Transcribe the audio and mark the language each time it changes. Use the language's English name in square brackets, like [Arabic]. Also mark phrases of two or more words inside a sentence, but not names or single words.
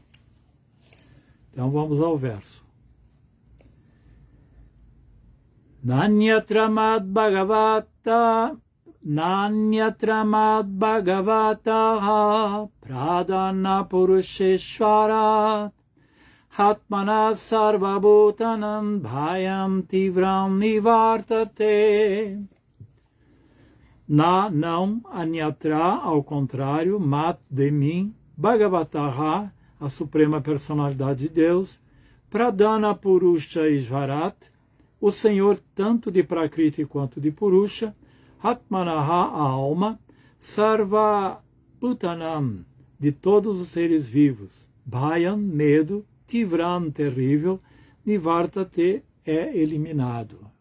[Portuguese] Então vamos ao verso. [Sanskrit] नान्यत्र मद् भगवतः प्रधान पुरुषेश्वरात् आत्मना सर्वभूतानां भयं तीव्रं निवर्तते. [Portuguese] Na, não, Anyatra, ao contrário, mat, de mim, Bhagavataha, a suprema personalidade de Deus, [Sanskrit] प्रधान पुरुष ईश्वरात्, [Portuguese] o Senhor tanto de Prakriti quanto de Purusha, Atmanaha, a alma, [Sanskrit] सर्व भूतानाम्, [Portuguese] de todos os seres vivos, Bhayan, medo, Tivran, terrível, Nivartate, é eliminado.